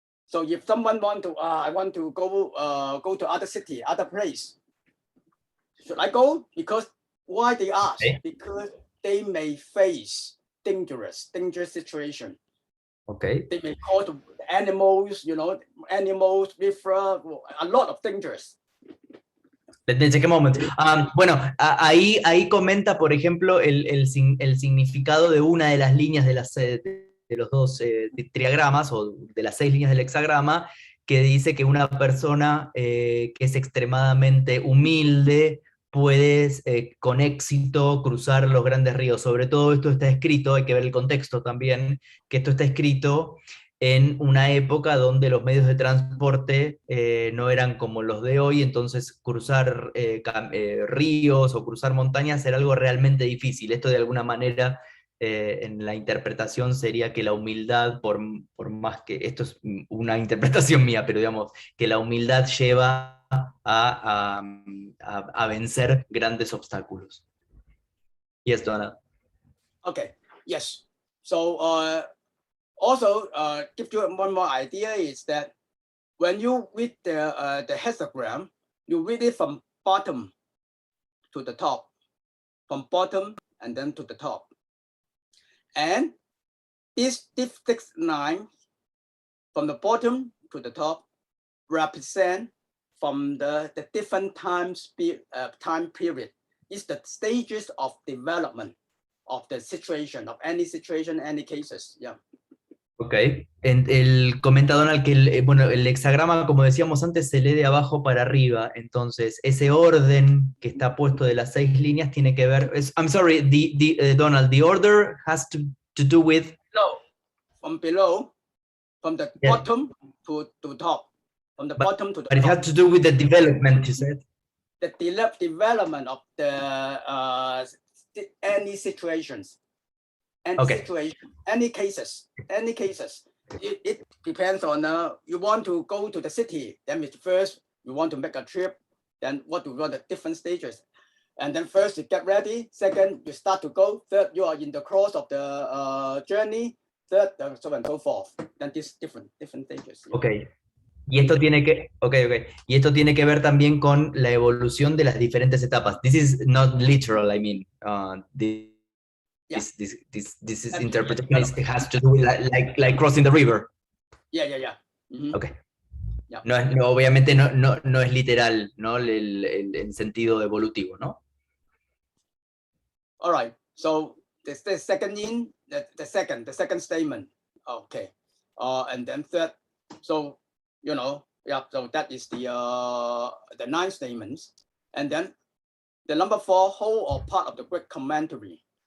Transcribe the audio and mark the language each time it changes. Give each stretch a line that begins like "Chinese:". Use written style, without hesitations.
English: So if someone want to, I want to go to other city, other place, should I go? Because why they ask? Because they may face dangerous situation. Okay. They may call the animals, you know, animals, river, a lot of dangers. Let me take a moment.
Spanish: Bueno, ahí comenta, por ejemplo, el significado de una de las líneas de los dos triagramas, o de las 6 líneas del hexagrama, que dice que una persona que es extremadamente humilde puede con éxito cruzar los grandes ríos. Sobre todo esto está escrito, hay que ver el contexto también, que esto está escrito en una época donde los medios de transporte no eran como los de hoy, entonces cruzar ríos o cruzar montañas era algo realmente difícil. Esto de alguna manera en la interpretación sería que la humildad, por más que, esto es una interpretación mía, pero digamos, que la humildad lleva a vencer grandes obstáculos.
English: Yes, Donald. Okay, yes. So also give you one more idea is that when you read the hexagram, you read it from bottom to the top, from bottom and then to the top. And this 6 lines from the bottom to the top represent from the different time period. It's the stages of development of the situation, of any situation, any cases. Yeah. Ok.
Spanish: Comenta Donald que el hexagrama, como decíamos antes, se lee de abajo para arriba. Entonces, ese orden que está puesto de las 6 líneas tiene que ver.
English: I'm sorry, Donald, the order has to do with. Below, from the bottom to top. From the bottom to the But it has to do with the development, you said? The development of the any situations. any situation, any cases. It depends on you want to go to the city. Then first you want to make a trip. Then what do you want the different stages? And then first you get ready. Second, you start to go. Third, you are in the course of the journey. Third, so on and so forth. Then these different stages. Okay.
Spanish: Y esto tiene que, Y esto tiene que ver también con la evolución de las diferentes etapas.
English: This is not literal, I mean. This is interpretation. It has to do with like crossing the river. Yeah. Mm-hmm. Okay. Yeah.
Spanish: No, obviamente no es literal, ¿no? El sentido evolutivo, ¿no?
English: All right. So the second the second statement. Okay. And then third. So so that is the 9 statements. And then the number 4, whole or part of the Greek commentary.